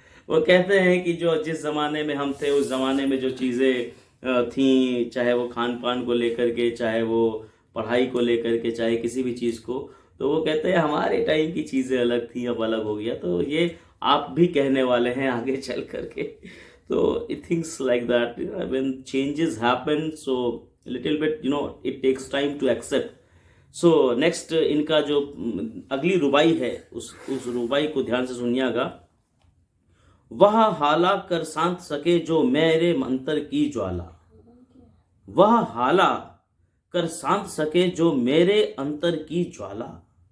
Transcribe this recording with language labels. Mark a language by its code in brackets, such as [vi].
[hi] वो कहते हैं कि जो जिस ज़माने में हम थे उस ज़माने में जो चीज़ें थी, चाहे वो खान पान को लेकर के, चाहे वो पढ़ाई को लेकर के, चाहे किसी भी चीज़ को, तो वो कहते हैं हमारे टाइम की चीज़ें अलग थी, अब अलग हो गया। तो ये आप भी कहने वाले हैं आगे चल करके। [en] तो it things like that, when changes happen, so little bit it takes time to accept. [hi] So next इनका जो अगली रुबाई है उस रुबाई को ध्यान से सुनिएगा। वह हाला कर शांत सके जो मेरे अंतर की ज्वाला। वह हाला कर शांत सके जो मेरे अंतर की ज्वाला।